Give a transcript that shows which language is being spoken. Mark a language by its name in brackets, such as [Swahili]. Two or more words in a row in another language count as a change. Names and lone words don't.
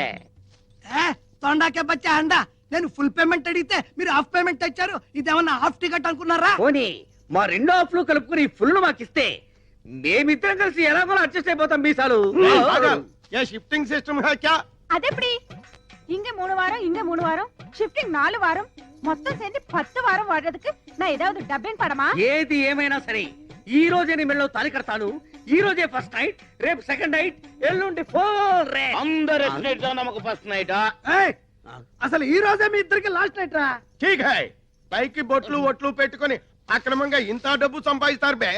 [Telugu] తొండాకే బచ్చా అండా. నేను [English] full payment [Telugu] అడిగితే మీరు [English] half payment [Telugu] ఇచ్చారు. ఇదేమన్నా [English] half ticket [Telugu] అనుకున్నారా? పోనీ మా 2 హాఫ్లు కలుపుకుని ఫుల్ మాకిస్తే మేమిద్దరం కలిసి ఎలాగోలా అడ్జస్ట్ అయిపోతాం. మీసాలు [English] shifting system [Tamil] అదెప్పుడు இங்க 3 வாரம் இங்க 3 வாரம் ஷிஃப்டிங் 4 வாரம் மொத்தம் சேர்ந்து 10 வாரம் வாடுறதுக்கு நான் ஏதாவது டப்பிங் படமா? [Telugu] ఏది ఏమైనా సరే ఈ రోజే నీ మెళ్ళలో తాళి కడతాను. ఈ రోజే [English] first night, [Telugu] రేపు [English] second night, [Telugu] ఎల్లుండి ఫోర్ రే. అందరూ నమ్మకు [English] first night. [Telugu] అసలు ఈ రోజే మీ ఇద్దరికి [English] last night [Telugu] రా. [Hindi] ठीक है. [Telugu] పైకి బొట్లు ఒట్లు పెట్టుకొని అక్రమంగా ఇంత డబ్బు సంపాదిస్తారు బే.